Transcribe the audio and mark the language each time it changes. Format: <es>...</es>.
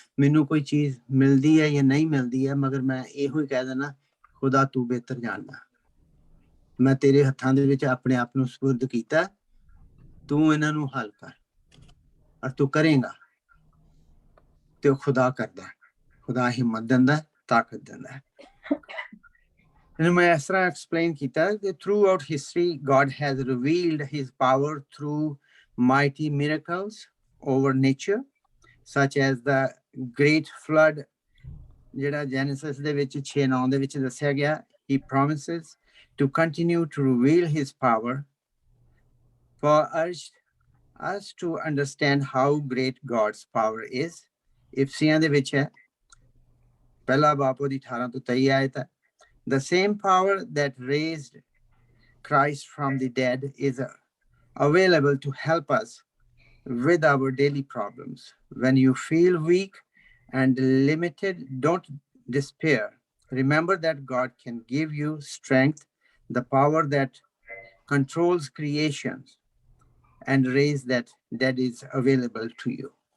<pa>ਮੈਨੂੰ ਕੋਈ ਚੀਜ਼ ਮਿਲਦੀ ਹੈ ਜਾਂ ਨਹੀਂ ਮਿਲਦੀ ਹੈ, ਮਗਰ ਮੈਂ ਇਹੋ ਹੀ ਕਹਿ ਦਿੰਦਾ, ਖੁਦਾ ਤੂੰ ਬਿਹਤਰ ਜਾਣਦਾ, ਮੈਂ ਤੇਰੇ ਹੱਥਾਂ ਦੇ ਵਿੱਚ ਆਪਣੇ ਆਪ ਨੂੰ ਸਪੁਰਦ ਕੀਤਾ, ਤੂੰ ਇਹਨਾਂ ਨੂੰ ਹੱਲ ਕਰ, ਔਰ ਤੂੰ ਕਰੇਗਾ। ਤੇ ਉਹ ਖੁਦਾ ਕਰਦਾ, ਖੁਦਾ ਹਿੰਮਤ ਦਿੰਦਾ, ਤਾਕਤ ਦਿੰਦਾ।</pa> <en>And</en> <pa>ਮੈਂ ਇਸ ਤਰ੍ਹਾਂ explain ਕੀਤਾ ਕਿ</pa> <en>throughout history God has revealed his power through mighty miracles over nature, such as the great flood</en> <pa>ਜਿਹੜਾ Genesis ਦੇ ਵਿੱਚ 6:9 ਦੇ ਵਿੱਚ ਦੱਸਿਆ ਗਿਆ।</pa> <en>He promises to continue to reveal his power for us to understand how great God's power is.</en> <pa>ਇਫਸੀਆਂ ਦੇ ਵਿੱਚ ਹੈ, ਪਹਿਲਾ ਬਾਪ ਉਹਦੀ 18 ਤੋਂ 23 ਆਇਤ ਹੈ।</pa> <en>The same power that raised Christ from the dead is available to help us with our daily problems. When you feel weak and limited, don't despair. Remember that God can give you strength, the power that controls creation, and raise that is available to you.</en>